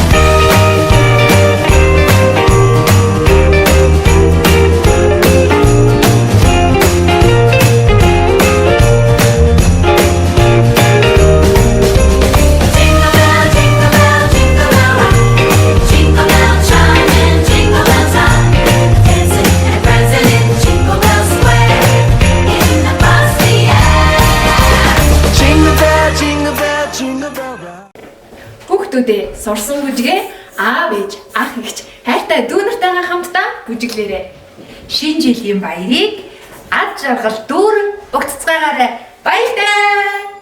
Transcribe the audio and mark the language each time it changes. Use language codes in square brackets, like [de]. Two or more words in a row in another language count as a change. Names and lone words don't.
[en] Jingle bell, jingle bell, jingle bell rock. Jingle bell chiming, jingle bell time. Dancing and prancing in Jingle Bell Square. In the frosty air. Jingle bell, jingle bell, jingle bell rock. [mn] Хүүхдүүдээ сурсан бүжгээ аав ээж, ах эгч, хайртай дүү нартайгаа хамтдаа бүжиглээрэй. Шинэ жилийн баярыг ад жаргал дүүрэн өгцгаагаарай. Баяртай!